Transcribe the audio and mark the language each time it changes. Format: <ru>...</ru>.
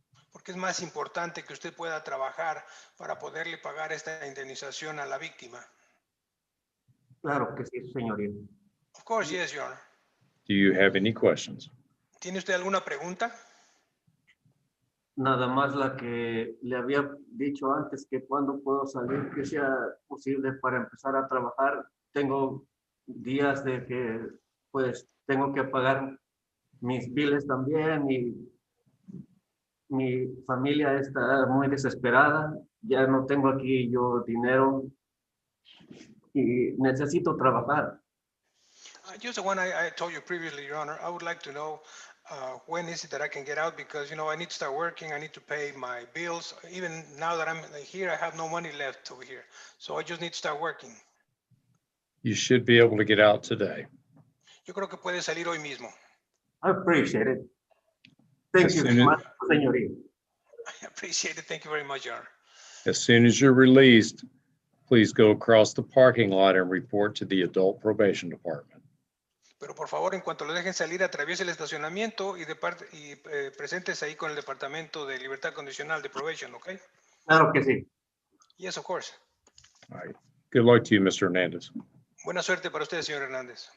<es>Porque es más importante que usted pueda trabajar para poderle pagar esta indemnización a la víctima. Claro que sí, señoría.</es> <en>Of course, yes, Your Honor. Do you have any questions?</en> <es>¿Tiene usted alguna pregunta? Nada más la que le había dicho antes, que cuando puedo salir, que sea posible para empezar a trabajar. Tengo días de que pues tengo que pagar mis biles también y mi familia está muy desesperada. Ya no tengo aquí yo dinero y necesito trabajar.</es> <en>Just the one I told you previously, Your Honor. I would like to know when is it that I can get out, because, you know, I need to start working. I need to pay my bills. Even now that I'm here, I have no money left over here. So I just need to start working. You should be able to get out today.</en> <es>Yo creo que puede salir hoy mismo.</es> <en>I appreciate it. Thank As you soon so as- much, señorita. I appreciate it. Thank you very much, Your Honor. As soon as you're released, please go across the parking lot and report to the Adult Probation Department.</en> <es>Pero por favor, en cuanto lo dejen salir, atraviese el estacionamiento y preséntese ahí con el Departamento de Libertad Condicional de Probation, ¿ok? Claro que sí.</es> <en>Yes, of course. All right. Good luck to you, Mr. Hernandez.</en> <es>Buena suerte para usted, señor Hernández.</es>